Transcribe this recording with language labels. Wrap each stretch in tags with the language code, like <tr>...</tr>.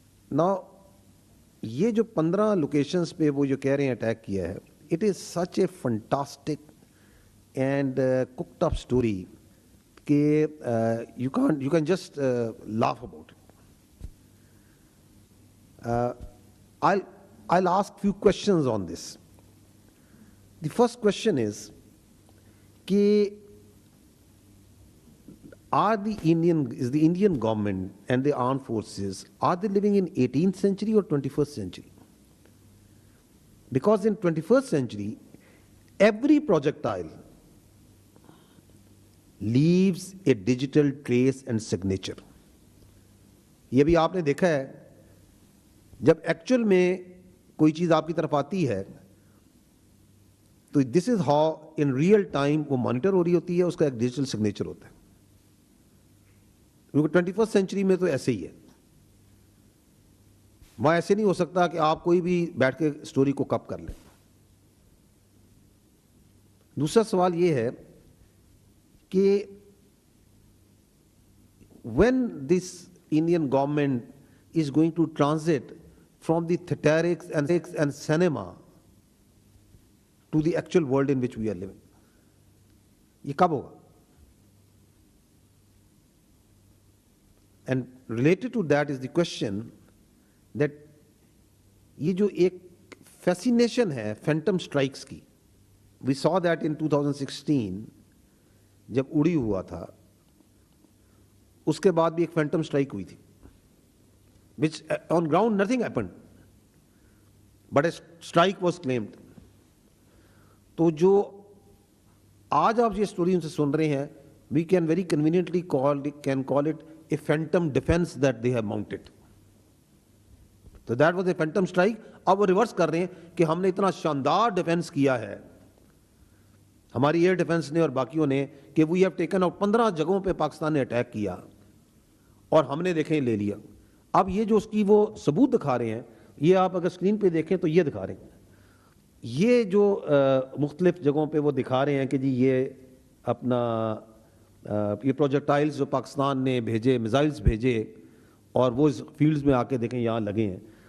<ur>نا یہ جو 15 لوکیشنز پہ وہ جو کہہ رہے ہیں اٹیک کیا ہے,</ur> <en>It is such a fantastic and cooked up story کہ you can just laugh about it. I'll ask few questions on this. The first question is کہ is the Indian government and the armed forces, are they living in 18th century or 21st century? Because in 21st century, every projectile leaves a digital trace and signature.</en> <ur>یہ بھی آپ نے دیکھا ہے, جب actual میں کوئی چیز آپ کی طرف آتی ہے تو</ur> <en>this is how in real time</en> <ur>وہ مانیٹر ہو رہی ہوتی ہے, اس کا ایک ڈیجیٹل سگنیچر ہوتا ہے. کیونکہ 21st سینچری میں تو ایسے ہی ہے, وہاں ایسے نہیں ہو سکتا کہ آپ کوئی بھی بیٹھ کے اسٹوری کو کپ کر لیں. دوسرا سوال یہ ہے کہ</ur> <en>when this Indian government is going to transit from the theatrics and cinema to the actual world in which we are living,</en> <ur>یہ کب ہوگا؟</ur> <en>And related to that is the question that</en> <ur>یہ جو ایک فیسینیشن ہے phantom strikes کی,</ur> <en>we saw that in 2016</en> <ur>جب اڑی ہوا تھا, اس کے بعد بھی ایک فینٹم اسٹرائک ہوئی تھی,</ur> <en>which on ground nothing happened, but a strike was claimed.</en> <ur>تو جو آج آپ یہ اسٹوری ان سے سن رہے ہیں,</ur> <en>we can very conveniently call it a phantom defense that they have mounted. So that was a phantom strike.</en> <ur>اب وہ ریورس کر رہے ہیں کہ ہم نے اتنا شاندار ڈیفense کیا ہے, ہماری ایئر ڈیفنس نے اور باقیوں نے, کہ</ur> <en>we have taken out</en> <ur>15 جگہوں پہ پاکستان نے اٹیک کیا اور ہم نے دیکھیں لے لیا. اب یہ جو اس کی وہ ثبوت دکھا رہے ہیں, یہ آپ اگر اسکرین پہ دیکھیں تو یہ دکھا رہے ہیں, یہ جو مختلف جگہوں پہ وہ دکھا رہے ہیں کہ جی یہ اپنا یہ پروجیکٹائلز جو پاکستان نے بھیجے, میزائلز بھیجے, اور وہ اس فیلڈز میں آ کے دیکھیں یہاں لگے ہیں.</ur>